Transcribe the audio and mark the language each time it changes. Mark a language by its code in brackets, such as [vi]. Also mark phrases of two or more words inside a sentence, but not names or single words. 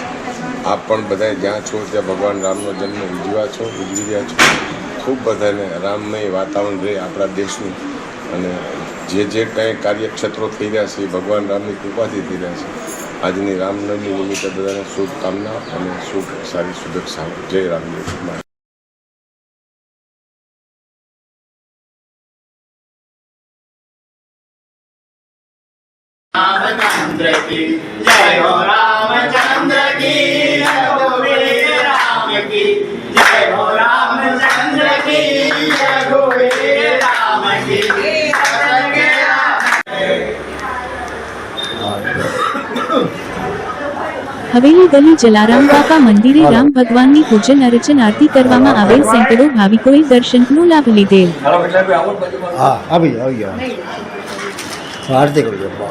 [gu] આપ પણ બધા જ્યાં છો ત્યાં ભગવાન રામનો જન્મ ઉજવી રહ્યા છો. ખૂબ બધાને રામમય વાતાવરણ રહે આપણા દેશનું અને જે કંઈ કાર્યક્ષેત્રો થઈ રહ્યા છે એ ભગવાન રામની કૃપાથી થઈ રહ્યા છે. આજની રામનવમી નિમિત્તે બધાને શુભકામના અને સારી શુભેચ્છાઓ. જય રામદેવ. [hi] रामचंद्र की जय हो, रामचंद्र की जय हो, वीर राम की जय हो, रामचंद्र की जय हो, वीर राम की [gu] હવેલી ગલી જલારામ બાપા મંદિરે રામ ભગવાનની પૂજન અર્ચન આરતી કરવામાં આવેલ. સેંકડો ભાવિકોએ દર્શનનો લાભ લીધેલ. હા આવી ગયા આરતી કરજો.